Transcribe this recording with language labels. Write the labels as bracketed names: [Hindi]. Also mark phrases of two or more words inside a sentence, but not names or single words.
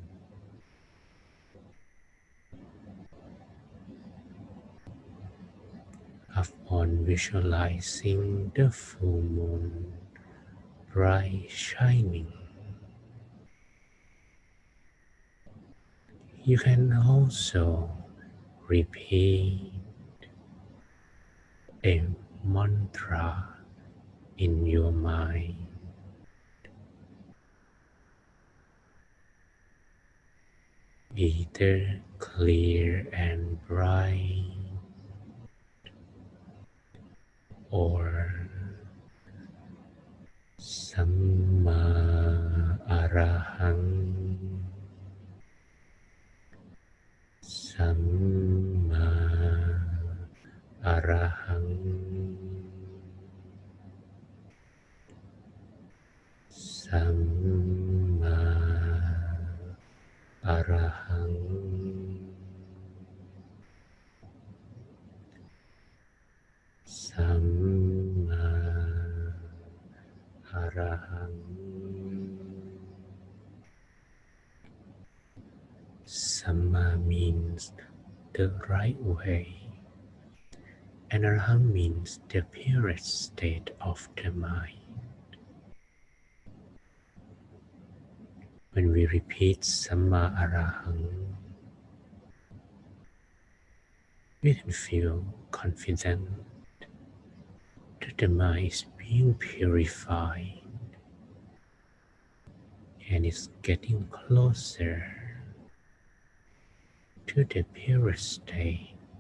[English] Upon visualizing the full moon bright shining, you can also repeat a mantra in your mind. Either clear and bright or [Pali] Samma Arahang, Samma Arahang, Samma Arahang, Samma Arahang. [English] Samma means the right way, and Arahang means the purest state of the mind. When we repeat [Pali] Samma Arahang, [English] we can feel confident that the mind is being purified and is getting closer to the purest state.